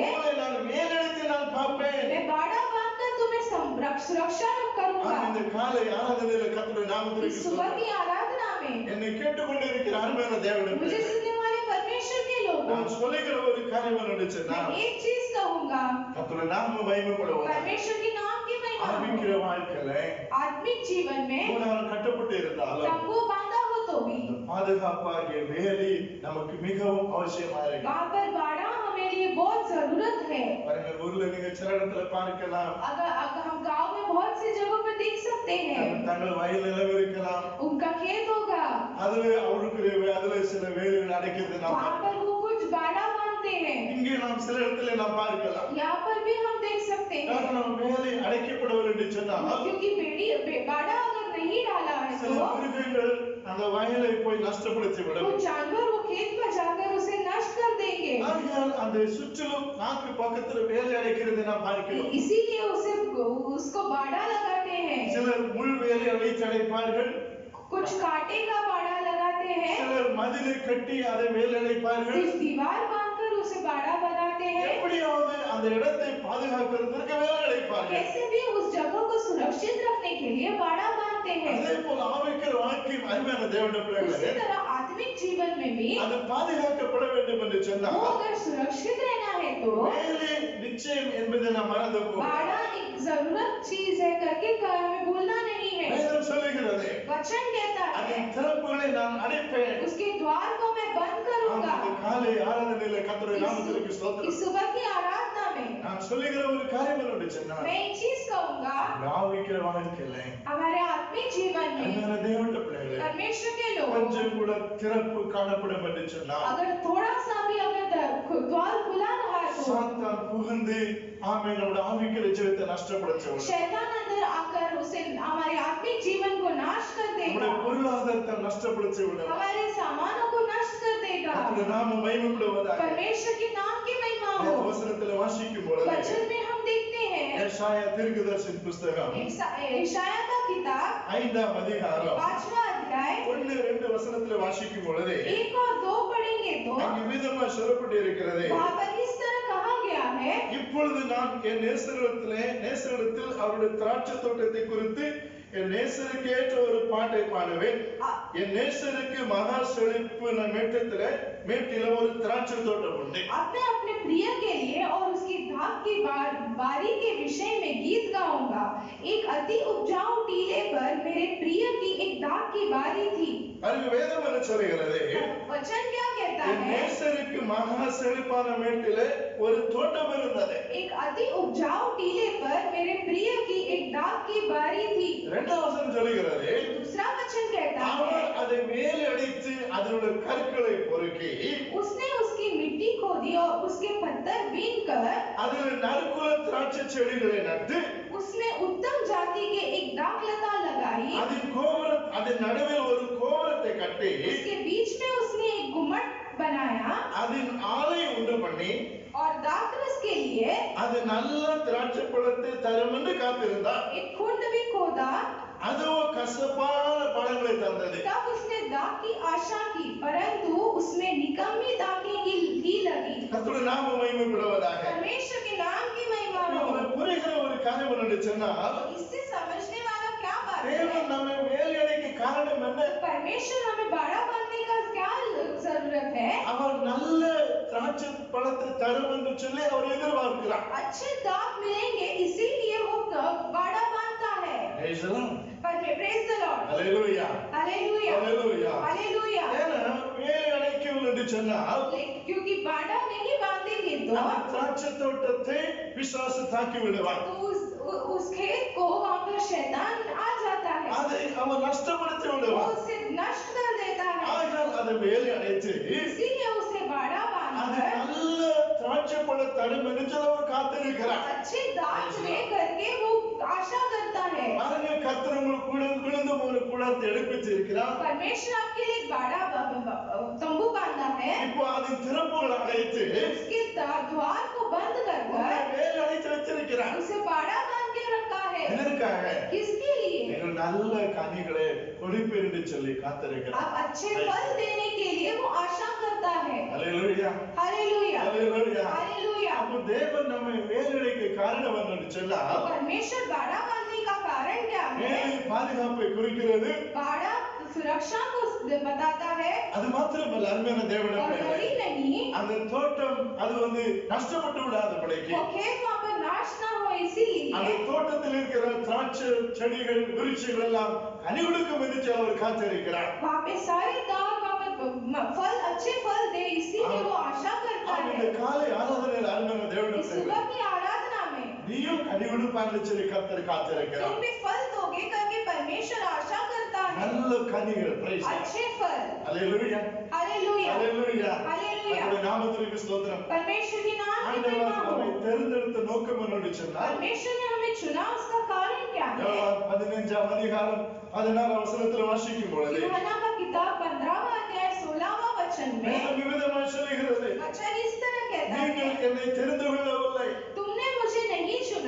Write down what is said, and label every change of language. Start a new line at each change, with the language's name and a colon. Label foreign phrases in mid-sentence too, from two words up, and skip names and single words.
Tamil: உங்களை நான் மேலெடுத்து நான் பார்ப்பேன்.
Hindi: मैं बाड़ा बांधकर तुम्हें सुरक्षा करूंगा।
Tamil: இந்த காலை ஆராதனையில கர்த்தருடைய நாமத்திற்கு
Hindi: इस सुबह की आराधना में
Tamil: என்னை கேட்டுக்கொண்டிருக்கிற அருமையான தேவனுடைய
Hindi: मुझे
Tamil: பிள்ளைகளே,
Hindi: सुनने वाले परमेश्वर के लोगों,
Tamil: நான் சொல்லுகிற ஒரு காரியம் என்னன்னு சொன்னா,
Hindi: मैं एक चीज कहूंगा,
Tamil: கர்த்தருடைய நாமம் மகிமைப்படுவதாக.
Hindi: परमेश्वर के नाम की महिमा हो।
Tamil: ஆவிக்கிற வாழ்க்கையில
Hindi: आत्मिक जीवन में
Tamil: நான் கட்டப்பட்டு இருந்தாலும்
Hindi: तंबू बांधा हो तो भी
Tamil: இந்த பாதுகாப்பாகிய வேலி நமக்கு மிகவும் அவசியமா இருக்கு.
Hindi: वहाँ पर बाड़ा हमें लिए बहुत जरूरत है।
Tamil: பாருங்க, ஊர்ல நீங்க சில இடத்துல பார்க்கலாம்,
Hindi: अगर हम गांव में बहुत सी जगहों पर देख सकते हैं,
Tamil: தங்கள் வயல் நிலம் இருக்கலாம்,
Hindi: उनका खेत होगा,
Tamil: அதுல அவருக்கு அதுல சில வேலிகள் அடைக்கிறது நாம்
Hindi: वहाँ पर वो कुछ बाड़ा बांधते हैं,
Tamil: இங்கே நாம் சில இடத்துல நாம் பார்க்கலாம்.
Hindi: यहाँ पर भी हम देख सकते हैं,
Tamil: காரணம் வேலை அடைக்கப்படுவது என்று சொன்னால்
Hindi: क्योंकि बाड़ा अगर नहीं डाला है
Tamil: சில
Hindi: तो
Tamil: மிருகங்கள் அந்த வயலை போய் நஷ்டப்படுத்தி
Hindi: वो
Tamil: விடும்.
Hindi: जानवर वो खेत में जाकर उसे नष्ट कर देंगे,
Tamil: ஆகையால் அந்த சுற்றிலும் நாக்கு பக்கத்துல வேலை அடைக்கிறது நாம் பார்க்கிறோம்.
Hindi: इसीलिए उसको बाड़ा लगाते हैं,
Tamil: சிலர் முள் வேலை அடைத்து அடைப்பார்கள்,
Hindi: कुछ कांटे का बाड़ा लगाते हैं,
Tamil: சிலர் மதிலை கட்டி அதை வேலை அடைப்பார்கள்.
Hindi: कुछ दीवार बांधकर उसे बाड़ा बनाते हैं,
Tamil: எப்படியாவது அந்த இடத்தை பாதுகாக்கிறதுக்கு வேலை அடைப்பார்கள்.
Hindi: कैसे भी उस जगह को सुरक्षित रखने के लिए बाड़ा बांधते हैं।
Tamil: அதே போல ஆவிக்கிற வாழ்க்கை அருமையான தேவனுடைய
Hindi: उसी
Tamil: பிள்ளைகளே,
Hindi: तरह आत्मिक जीवन में भी
Tamil: அது பாதுகாக்கப்பட வேண்டும் என்று
Hindi: वो
Tamil: சொன்னால்
Hindi: अगर सुरक्षित रहना है तो
Tamil: வேலை நிச்சயம் என்பதை நாம் மறந்து போகிறோம்.
Hindi: बाड़ा एक जरूरत चीज है करके हमें भूलना नहीं है।
Tamil: வேதம் சொல்லுகிறது,
Hindi: वचन कहता है
Tamil: அதன் திறப்புகளை நான் அடைப்பேன்.
Hindi: उसके द्वार को मैं बंद करूंगा।
Tamil: இந்த காலை ஆராதனையில கர்த்தருடைய நாமத்திற்கு
Hindi: इस
Tamil: ஸ்தோத்திரம்.
Hindi: सुबह की आराधना में
Tamil: நான் சொல்லுகிற ஒரு காரியம் என்னன்னு சொன்னால்,
Hindi: मैं एक चीज कहूंगा,
Tamil: ஆவிக்கிற வாழ்க்கையில
Hindi: हमारे आत्मिक जीवन में
Tamil: அருமையான தேவனுடைய பிள்ளைகளே,
Hindi: परमेश्वर के लोग
Tamil: கொஞ்சம் கூட திறப்பு காணப்படும் என்று சொன்னால்
Hindi: अगर थोड़ा सा भी अगर द्वार खुला रहा है तो
Tamil: சாத்தான் புகுந்து நம்முடைய ஆவிக்கிற ஜீவத்தை நஷ்டப்படுத்துவான்.
Hindi: शैतान अंदर आकर उसे हमारे आत्मिक जीवन को नाश कर देगा,
Tamil: நம்முடைய பொருளாதாரத்தை நஷ்டப்படுத்தி விடும்.
Hindi: हमारे सामानों को नष्ट कर देगा।
Tamil: கர்த்தருடைய நாமம் மகிமைப்படுவதாக.
Hindi: परमेश्वर के नाम की महिमा
Tamil: இந்த
Hindi: हो।
Tamil: வசனத்துல வாசிக்கும் பொழுது
Hindi: वचन में हम देखते हैं
Tamil: ஏசாயா தீர்க்கதரிசியின் புஸ்தகம்
Hindi: यशायाह का किताब
Tamil: 5ஆம் அதிகாரம்
Hindi: 5वां अध्याय
Tamil: 1-2 வசனத்துல வாசிக்கும் பொழுது
Hindi: 1 और 2 पढ़ेंगे तो
Tamil: அங்கு விதமா சொல்லப்பட்டு இருக்கிறது,
Hindi: वहाँ पर इस तरह कहा गया है,
Tamil: இப்பொழுது நான் என் நேசரிடத்தில் அவருடைய திராட்சை தோட்டத்தை குறித்து என் நேசருக்கு ஏற்ற ஒரு பாட்டை பாடுவேன். என் நேசருக்கு மகா செழிப்பு மேட்டில ஒரு திராட்சை தோட்டம் உண்டு.
Hindi: अपने अपने प्रिय के लिए और उसकी धाक की बारी के विषय में गीत गाऊंगा। एक अति उपजाऊ टीले पर मेरे प्रिय की एक धाक की बारी थी।
Tamil: அங்கு வேதம் என்ன சொல்கிறது,
Hindi: वचन क्या कहता
Tamil: என்
Hindi: है,
Tamil: நேசருக்கு மகா செழிப்பான மேட்டில ஒரு தோட்டம் இருந்தது.
Hindi: एक अति उपजाऊ टीले पर मेरे प्रिय की एक धाक की बारी थी।
Tamil: இரண்டாம் வசனம் சொல்கிறது,
Hindi: दूसरा वचन कहता है,
Tamil: அவர் அதை மேலே அடித்து அதனுடைய கற்களை பொறுக்கி
Hindi: उसने उसकी मिट्टी खोदी और उसके पत्थर बीनकर
Tamil: அதில் நறுக்குல திராட்சை செடிகளை நட்டு
Hindi: उसमें उत्तम जाति के एक दाखलता लगाई।
Tamil: அதன் நடுவில் ஒரு கோபுரத்தை கட்டி
Hindi: उसके बीच में उसने एक गुम्मट बनाया
Tamil: அதன் ஆலை உண்டு பண்ணி
Hindi: और दाखरस के लिए
Tamil: அது நல்ல திராட்சை பழத்தை தரும் என்று காத்திருந்தார்.
Hindi: एक कुंड भी खोदा
Tamil: அதுவோ கசப்பான பழங்களை தந்தது.
Hindi: तब उसने दाख की आशा की, परंतु उसमें निकम्मी दाखें ही लगी।
Tamil: கர்த்தருடைய நாமம் மகிமைப்படுவதாக.
Hindi: परमेश्वर के नाम की महिमा हो।
Tamil: உங்களுக்கு புரிகிற ஒரு காரியம் என்னன்னு சொன்னால்,
Hindi: इससे समझने वाला क्या बात है?
Tamil: தேவன் நம்மை வேலையடைக்க காரணம் என்ன?
Hindi: परमेश्वर हमें बाड़ा बांधने का क्या जरूरत है?
Tamil: அவர் நல்ல திராட்சை பழத்தை தரும் என்று சொல்லி அவர் எதிர்பார்க்கிறார்.
Hindi: अच्छे दाख मिलेंगे इसीलिए वो बाड़ा बांधता है।
English: Praise the Lord. Praise the Lord. Hallelujah. Hallelujah. Hallelujah. Hallelujah.
Tamil: ஏன்னா வேலையடைக்கவில்லை என்று சொன்னால்,
Hindi: क्योंकि बाड़ा नहीं बांधेंगे तो
Tamil: அந்த திராட்சை தோட்டத்தை பிசாசு தாக்கி விடுவான்.
Hindi: उस खेत को वहाँ पर शैतान आ जाता है,
Tamil: அதை அவன் நஷ்டப்படுத்தி
Hindi: वो
Tamil: விடுவான்.
Hindi: उसे नष्ट कर देता है।
Tamil: ஆகையால் அதை வேலையடைத்து
Hindi: इसीलिए उसे बाड़ा
Tamil: அது
Hindi: बांधकर
Tamil: நல்ல திராட்சை பழ தரும் என்று சொல்லி அவர் காத்திருக்கிறார்.
Hindi: अच्छे दाख ले करके वो आशा करता है।
Tamil: பாருங்க, கர்த்தர் உங்களுக்கு விழுந்து போன கூடாரத்தை எடுப்பித்து இருக்கிறார்.
Hindi: परमेश्वर आपके लिए एक बाड़ा तंबू बांधा है,
Tamil: இப்போ அதன் திறப்புகள் அடைத்து
Hindi: उसके द्वार को बंद कर
Tamil: வேலை அடைத்து வச்சிருக்கிறார்.
Hindi: उसे बाड़ा बांध के रखा है।
Tamil: எதற்காக?
Hindi: किसके लिए?
Tamil: நீங்கள் நல்ல கனிகளை கொடுப்பீர் என்று சொல்லி காத்திருக்கிறார்.
Hindi: आप अच्छे फल देने के लिए वो आशा करता है।
Tamil: அல்லேலூயா.
Hindi: हालेलुया,
Tamil: அல்லேலூயா.
Hindi: हालेलुया।
Tamil: அப்ப தேவன் நம்மை வேலையடைக்க காரணம் என்று சொன்னால்,
Hindi: परमेश्वर बाड़ा बांधने का कारण क्या है?
Tamil: வேலை பாதுகாப்பை குறிக்கிறது.
Hindi: बाड़ा सुरक्षा को बताता है,
Tamil: அது மாத்திரமல்ல, அருமையான
Hindi: और
Tamil: தேவனுடைய
Hindi: वही नहीं,
Tamil: அந்த தோட்டம் அது நஷ்டப்பட்டு விடாதபடிக்கு
Hindi: वो खेत वहाँ पर नाश ना हो
Tamil: அந்த
Hindi: इसीलिए
Tamil: தோட்டத்தில் இருக்கிற திராட்சை செடிகள் விருட்சங்கள் எல்லாம் கனி கொடுக்கும் என்று சொல்லி அவர் காத்திருக்கிறார்.
Hindi: वहाँ पे सारे दाग वहाँ पर फल अच्छे फल दे इसीलिए वो आशा करता
Tamil: அவர்
Hindi: है।
Tamil: இந்த காலை ஆராதனையில் அருமையான
Hindi: इस
Tamil: தேவனுடைய
Hindi: सुबह की आराधना में
Tamil: நீயும் கனி கொடுப்பான்னு சொல்லி கர்த்தர் காத்திருக்கிறார்.
Hindi: तुम भी फल दोगे करके परमेश्वर आशा करता है,
Tamil: நல்ல கனிகள்.
English: Praise God.
Hindi: अच्छे फल।
Tamil: அல்லேலூயா.
Hindi: हालेलुया,
Tamil: அல்லேலூயா.
Hindi: हालेलूया।
Tamil: அவருடைய நாமத்திற்கு ஸ்தோத்திரம்.
Hindi: परमेश्वर के नाम की
Tamil: ஆண்டவர்
Hindi: महिमा हो।
Tamil: நம்மை தேர்ந்தெடுத்த நோக்கம் என்னன்னு சொன்னால்,
Hindi: परमेश्वर ने हमें चुना, उसका कारण क्या है?
Tamil: யோவான் 15ஆம் அதிகாரம் 16ஆம் வசனத்தில் வாசிக்கும் பொழுது
Hindi: यूहन्ना का किताब 15वां अध्याय 16वां वचन में
Tamil: வேதம் விவிதமாய் சொல்லுகிறது,
Hindi: वचन इस तरह कहता
Tamil: நீங்கள்
Hindi: है,
Tamil: என்னை தெரிந்து கொள்ளவில்லை,
Hindi: तुमने मुझे नहीं चुना,